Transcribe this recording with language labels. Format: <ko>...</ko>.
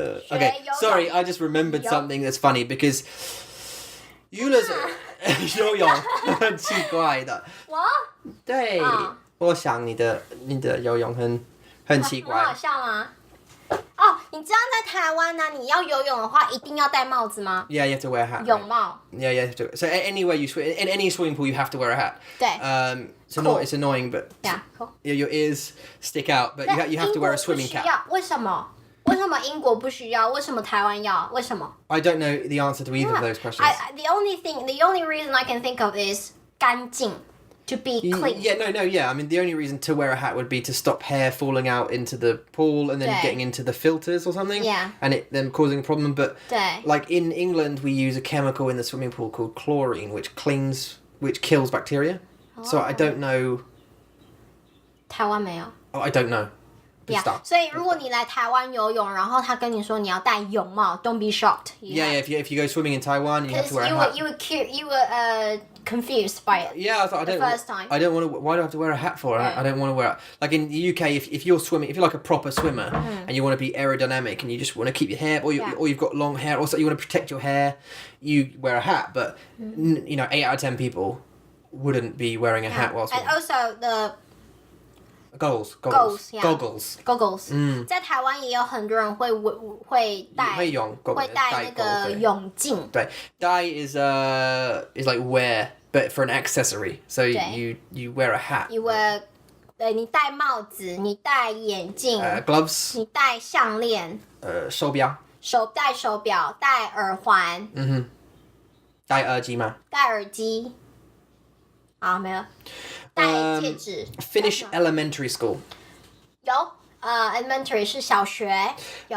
<en>Okay, sorry, I just remembered something that's funny because Eula's</en> <zh>游泳很奇怪的。我？对，我想你的游泳很奇怪。很好笑吗？哦，你知道在台湾呢，你要游泳的话，一定要戴帽子吗？</zh> <en>Yeah, you have to wear a hat.</en> <zh>泳帽。</zh> <en>Yeah, you have to. So anywhere you swim, in any swimming pool, you have to wear a hat.</en> <zh>对。</zh> <en>So cool. It's annoying, but yeah, cool. Your ears stick out, but you have to wear a swimming cap.</en> <zh>为什么？为什么英国不需要？为什么台湾要？为什么？</zh> <en>I don't know the answer to either of those questions. The only reason I can think of is 干净。 To be clean. Yeah. I mean, the only reason to wear a hat would be to stop hair falling out into the pool and then getting into the filters or something. Yeah. And it then causing a problem. But</en> <zh>对</zh> <en>like in England, we use a chemical in the swimming pool called chlorine, which kills bacteria. So I don't know.</en> <zh>台湾没有。</zh> <en>Oh, I don't know. Yeah.</en> <zh>所以如果你来台湾游泳，然后他跟你说你要戴泳帽 ，</zh> <en>Don't be shocked. Yeah. If you go swimming in Taiwan, you have to wear a hat. You were confused by it. Yeah, I thought first time. I don't want to. Why do I have to wear a hat for? I don't want to wear it. Like in the UK, if you're swimming, if you're like a proper swimmer and you want to be aerodynamic and you just want to keep your hair, or you've got long hair, or so you want to protect your hair, you wear a hat. But 8 out of 10 people wouldn't be wearing a hat while swimming. And also the Goggles. Goggles.</en> <zh>在台湾也有很多人会戴那个泳镜。</zh> <en>对，戴 is like wear, but for an accessory. So you wear a hat. You wear</en> <zh>对，你戴帽子，你戴眼镜</zh> <en>gloves</en> <zh>你戴项链手表戴手表，戴耳环戴耳机吗？戴耳机好没了，戴戒指</zh> <en>finish elementary school</en> <zh>有elementary 是小学有</zh>